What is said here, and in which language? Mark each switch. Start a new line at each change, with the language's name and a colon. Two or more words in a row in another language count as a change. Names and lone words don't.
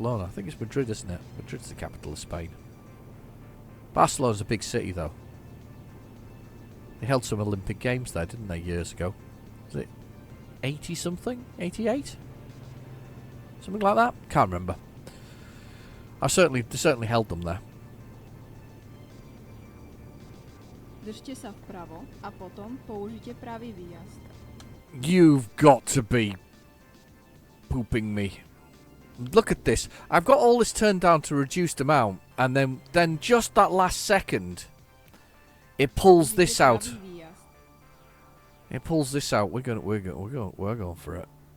English: I think it's Madrid, isn't it? Madrid's the capital of Spain. Barcelona's a big city, though. They held some Olympic Games there, didn't they, years ago? Was it 80 something? 88? Something like that? Can't remember. They certainly held them there.
Slovak: Držte sa vpravo a potom použite pravý výjazd.
English: You've got to be pooping me. Look at this. I've got all this turned down to reduced amount, and then just that last second, it pulls this out. It pulls this out. We're going for it.